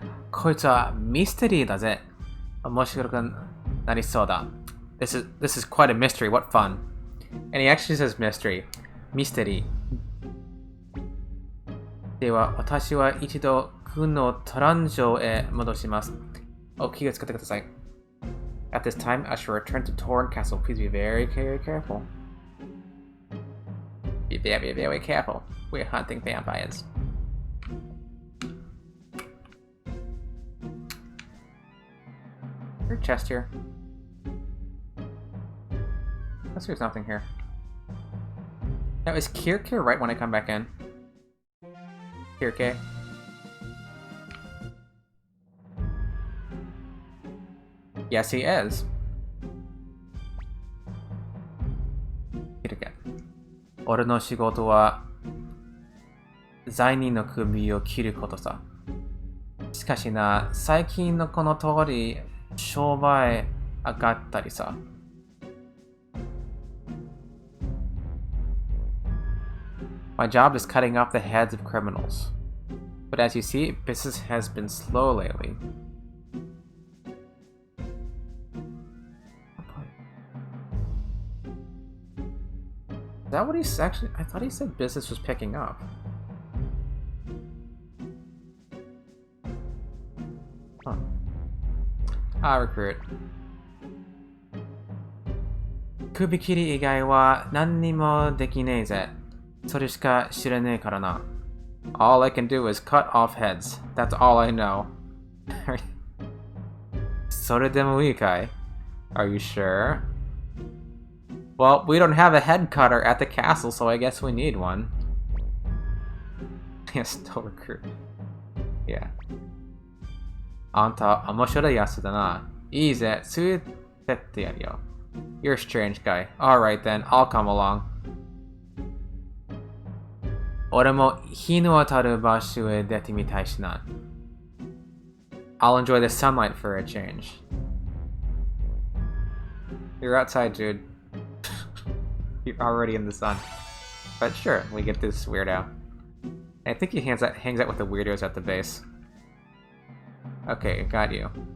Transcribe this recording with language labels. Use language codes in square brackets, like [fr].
[ja] Koitsu mystery da ze. Omoshiro nariso da. [en] This is quite a mystery. What fun. And he actually says mystery. Mystery. [ja] では、私は一度軍のトラン城へ戻します。お気をつけてください。 [en] At this time, I shall return to Torn Castle. Please be very, very careful. Be very, very careful. We're hunting vampires. There's a chest here. Unless there's nothing here. Now, is Kirke right when I come back in? Kirke? Yes, he is. Kirke. [ja] 俺の仕事は罪人の首を切ることさ。しかしな、最近のこの通り商売上がったりさ。 [en] My job is cutting off the heads of criminals. But as you see, business has been slow lately. Is that what he's actually... I thought he said business was picking up. Huh. Recruit. [ja] 首切り以外は何にもできねえぜ。それしか知らねえからな。 [en] All I can do is cut off heads. That's all I know. [ja] それでもいいかい? [en] Are you sure? Well, we don't have a head cutter at the castle, so I guess we need one. Yes, still recruit. Yeah. [ja] あんた、面白いやつだな。いいぜ、ついてってやるよ。 [en] You're a strange guy. Alright then, I'll come along. [ja] 俺も日の当たる場所へ出てみたいしな。 [en] I'll enjoy the sunlight for a change. You're outside, dude. You're already in the sun. But sure, we get this weirdo. I think he hangs out with the weirdos at the base. Okay, got you.